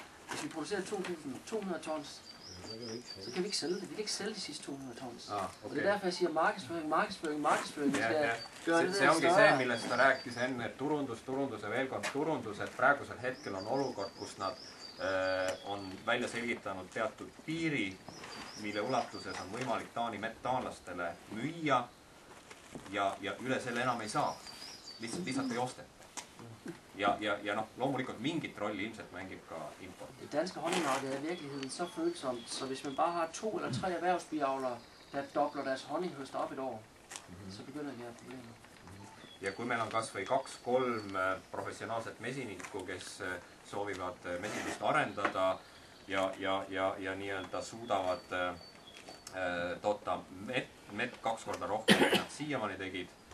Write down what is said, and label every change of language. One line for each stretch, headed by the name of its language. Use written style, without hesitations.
Danish: Hvis vi producerer 200 tons, så kan vi ikke sælge det. Vi kan ikke sælge de sidste 200 tons. Okay. Og det er derfor, jeg siger markedsføring. Vi skal gøre det
Estonian: see ongi see, millest ta rääkis enne, et turundus ja veel kord turundus, et praegusel hetkel on olukord, kus nad on välja selgitanud teatud piiri, mille ulatuses on võimalik Taani mett taanlastele müüa ja üle selle enam ei saa. Lihtsalt ei osteta. Ja loomulikult mingit rolli ilmselt mängib ka import.
Danish: Det danske honningmarked er i virkeligheden så følsomt, så hvis man bare har 2 eller 3 erhvervsbiavlere, der dobler deres honninghøst op et år, så begynder vi at have problemer.
Estonian: Ja kui meil on kas või 2-3 professionaalset mesinikku, kes soovivad mesindust arendada ja nii-öelda suudavad toota mett 2 korda rohkem, kui nad siiamaani tegid,